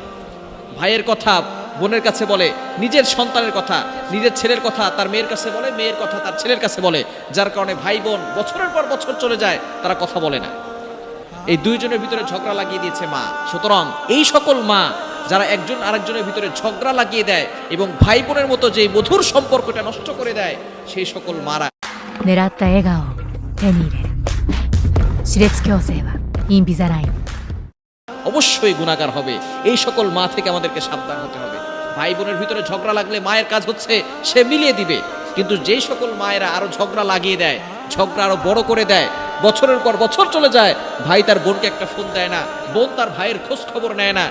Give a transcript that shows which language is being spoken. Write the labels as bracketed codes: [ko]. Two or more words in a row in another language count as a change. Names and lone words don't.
[bn] ভাইয়ের কথা বোনের কাছে বলে, নিজের সন্তানের কথা, নিজের ছেলের কথা তার মেয়ের কাছে বলে, মেয়ের কথা তার ছেলের কাছে বলে, যার কারণে ভাই বোন বছরের পর বছর চলে যায়, তারা কথা বলে না। এই দুইজনের ভিতরে ঝগড়া লাগিয়ে দিয়েছে মা। সুতরাং এই সকল মা যারা একজন আরেকজনের ভিতরে ঝগড়া লাগিয়ে দেয় এবং ভাই বোনের মতো যে মধুর সম্পর্কটা নষ্ট করে দেয়, সেই সকল মারা [ja] 狙った笑顔を手に入れる。歯列矯正はインビザライン。 [bn] অবশ্যই গুনাহগার হবে। এই সকল মা থেকে আমাদেরকে সাবধান হতে হবে। ভাই বোনের ভিতরে ঝগড়া লাগলে মায়ের কাজ হচ্ছে সে মিলিয়ে দিবে, কিন্তু যেই সকল মায়েরা আরো ঝগড়া লাগিয়ে দেয়, ঝগড়া আরো বড় করে দেয়, বছরের পর বছর চলে যায়, ভাই তার বোনকে একটা ফোন দেয় না, বোন তার ভাইয়ের খোঁজ খবর নেয় না।